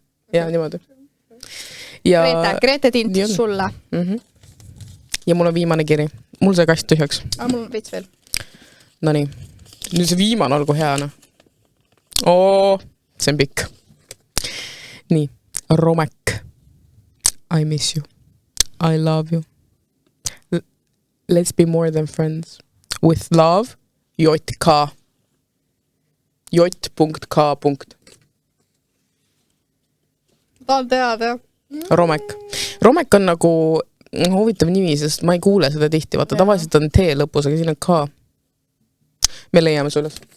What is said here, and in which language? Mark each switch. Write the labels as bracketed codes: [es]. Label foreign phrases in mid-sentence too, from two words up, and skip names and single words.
[et] Ja, niimoodi. Ja... Greta Tind, sulle. Ja mul on viimane kiri. Mul see kast tühjaks. Mul on veits veel. No nii. Nüüd see viimane olgu hea, no. See on pikk. Nii. Romek. [en] I miss you. I love you. Let's be more than friends. With love, J.K. J.K. [et] Tahan teada. Romek. Romek on nagu huvitav nimi, sest ma ei kuule seda tihti. Vaata, tavaliselt on T lõpus, aga siin on K. Me leiame sulle.